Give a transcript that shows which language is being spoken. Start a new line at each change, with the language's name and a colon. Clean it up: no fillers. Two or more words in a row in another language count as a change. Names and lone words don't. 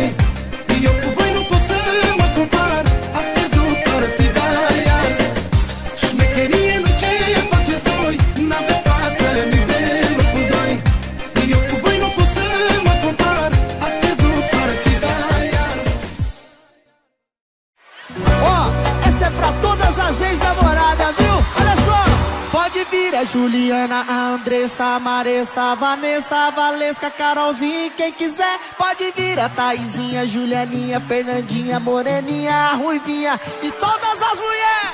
Romanian: Eu cu voi nu pot să mă compar, ați pierdut partida iar. Șmecherie nu ce faceți voi, n-aveți față nici de locul doi. Eu cu voi nu pot să mă compar, ați pierdut partida iar.
Portuguese: Ó, essa é pra todas as ex-namoradas, viu? Olha só! Pode vir a Juliana, a Andressa, a Maressa, a Vanessa, a Valesca, a Carolzinha, quem quiser. Pode vir a Taizinha, a Julianinha, a Fernandinha, a Moreninha, a Ruivinha e todas as mulheres.